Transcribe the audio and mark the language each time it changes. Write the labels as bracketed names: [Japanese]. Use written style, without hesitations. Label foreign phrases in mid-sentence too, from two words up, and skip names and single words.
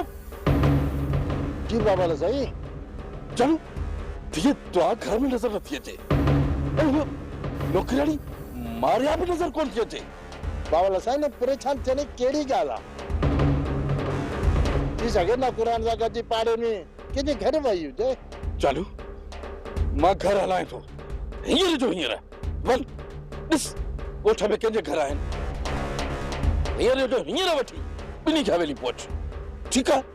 [Sindhi] जी बाबा लसाई जानू तुझे तो घर में नजर नथी अचे नौकराणी मारिया भी नजर कोन थी अचे बाबा लसाई ने परेशान थियण कहिड़ी ॻाल्हि आहे थी सघे न क़ुर सां गॾिजी पाड़े में कंहिंजे घर वई हुजे जानू मां घर हलाए थो हींअर जो हींअर वल ॾिस ॻोठ में कंहिंजे घर आहिनि हींअर जो हींअर वठी ॿिनी खे हवेली पहुच ठीकु आहे